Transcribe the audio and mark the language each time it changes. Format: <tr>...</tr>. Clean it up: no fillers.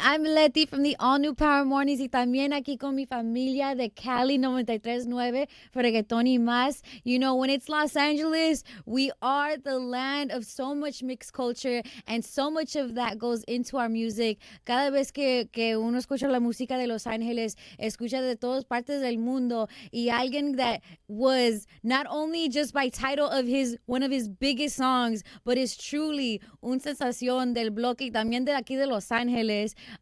<en>I'm Letty from the All New Power Mornings y también aquí con mi familia de Cali 93.9, Reggaeton y más. You know, when it's Los Angeles, we are the land of so much mixed culture and so much of that goes into our music.</en> <es>Cada vez que uno escucha la música de Los Ángeles, escucha de todas partes del mundo y alguien that was not only just by title of one of his biggest songs, but is truly un sensación del bloque y también de aquí de Los Ángeles.</es>